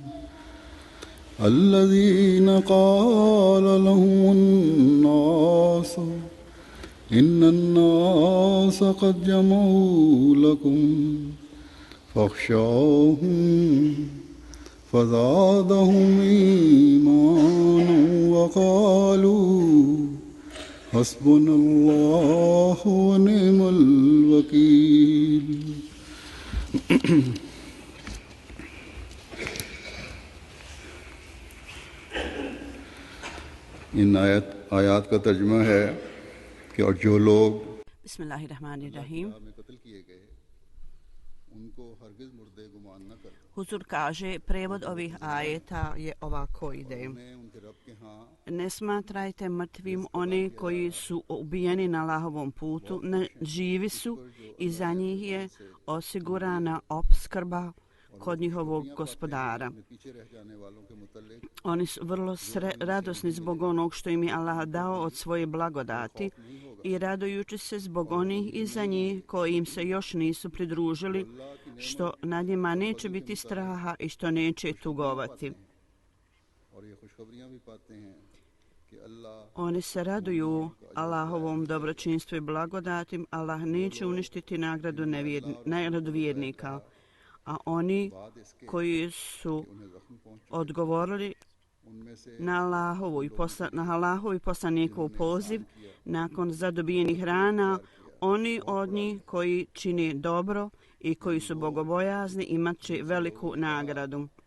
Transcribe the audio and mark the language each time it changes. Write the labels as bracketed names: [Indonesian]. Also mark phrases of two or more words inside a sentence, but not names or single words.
[Arabic] الذين قال لهم الناس إن الناس قد جمعوا لكم فاخشوهم فزادهم إيمانا وقالوا حسبنا الله ونعم الوكيل. [Urdu] ان آیات کا ترجمہ ہے کہ اور جو لوگ [Arabic] بسم الله الرحمن الرحيم. [Urdu] میں قتل کیے گئے ان کو ہرگز مردے گمان نہ کر. [Bosnian] Huzur kaže, prevod ovih ajeta je ovako ide. [Urdu] انہیں ان کے رب کے ہاں [Bosnian] Ne smatrajte mrtvim one koji su ubijeni na Allahovom putu, ne, živi su i za njih je osigurana opskrba kod njihovog gospodara. [Urdu] پیچھے رہ جانے والوں کے متعلق [Bosnian] Oni su vrlo radosni zbog onog što im je Allah dao od svoje blagodati i radujući se zbog onih iza njih koji im se još nisu pridružili, što nad njima neće biti straha i što neće tugovati. [Urdu] اور یہ خوشخبریاں بھی پاتے ہیں کہ اللہ [Bosnian] Oni se raduju Allahovom dobročinstvu i blagodatim. Allah neće uništiti nagradu vjernika, a oni koji su odgovorili na Allahovu i poslanikov poziv nakon zadobijenih rana, oni od njih koji čini dobro i koji su bogobojazni imat će veliku nagradu.